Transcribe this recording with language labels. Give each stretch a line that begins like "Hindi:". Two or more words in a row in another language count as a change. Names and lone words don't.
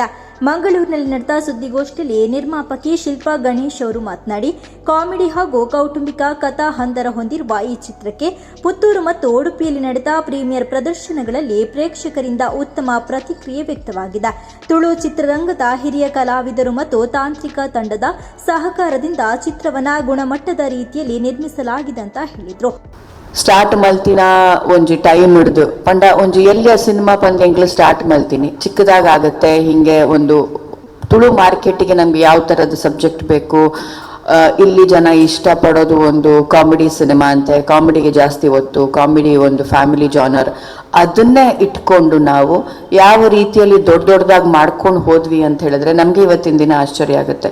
Kannada: ಮಂಗಳೂರಿನಲ್ಲಿ ನಡೆದ ಸುದ್ದಿಗೋಷ್ಠಿಯಲ್ಲಿ ನಿರ್ಮಾಪಕಿ ಶಿಲ್ಪಾ ಗಣೇಶ್ ಅವರು ಮಾತನಾಡಿ, ಕಾಮಿಡಿ ಹಾಗೂ ಕೌಟುಂಬಿಕ ಕಥಾ ಹಂದರ ಹೊಂದಿರುವ ಈ ಚಿತ್ರಕ್ಕೆ ಪುತ್ತೂರು ಮತ್ತು ಉಡುಪಿಯಲ್ಲಿ ನಡೆದ ಪ್ರೀಮಿಯರ್ ಪ್ರದರ್ಶನಗಳಲ್ಲಿ ಪ್ರೇಕ್ಷಕರಿಂದ ಉತ್ತಮ ಪ್ರತಿಕ್ರಿಯೆ ವ್ಯಕ್ತವಾಗಿದೆ. ತುಳು ಚಿತ್ರರಂಗದ ಹಿರಿಯ ಕಲಾವಿದರು ಮತ್ತು ತಾಂತ್ರಿಕ ತಂಡದ ಸಹಕಾರದಿಂದ ಚಿತ್ರವನ್ನು ಗುಣಮಟ್ಟದ ರೀತಿಯಲ್ಲಿ ನಿರ್ಮಿಸಲಾಗಿದೆ ಅಂತ ಹೇಳಿದರು.
Tulu: ಸ್ಟಾರ್ಟ್ ಮಲ್ತಿನ ಒಂಜಿ ಟೈಮ್ ಹಿಡ್ದು ಪಂಡ ಒಂಜಿ ಎಲ್ಲಿಯ ಸಿನಿಮಾ ಪಂದ್ ಎಂಕ್ಲು ಸ್ಟಾರ್ಟ್ ಮಲ್ತೀನಿ
Kannada: ಚಿಕ್ಕದಾಗ ಆಗುತ್ತೆ. ಹಿಂಗೆ ಒಂದು ತುಳು ಮಾರ್ಕೆಟಿಗೆ ನಮ್ಗೆ ಯಾವ ಥರದ ಸಬ್ಜೆಕ್ಟ್ ಬೇಕು, ಇಲ್ಲಿ ಜನ ಇಷ್ಟಪಡೋದು ಒಂದು ಕಾಮಿಡಿ ಸಿನಿಮಾ ಅಂತೆ, ಕಾಮಿಡಿಗೆ ಜಾಸ್ತಿ ಒತ್ತು, ಕಾಮಿಡಿ ಒಂದು
English: family genre,
Kannada: ಅದನ್ನೇ ಇಟ್ಕೊಂಡು ನಾವು ಯಾವ ರೀತಿಯಲ್ಲಿ ದೊಡ್ಡದಾಗಿ ಮಾಡ್ಕೊಂಡು ಹೋದ್ವಿ ಅಂತ ಹೇಳಿದ್ರೆ ನಮಗೆ ಇವತ್ತಿನ ದಿನ ಆಶ್ಚರ್ಯ ಆಗುತ್ತೆ.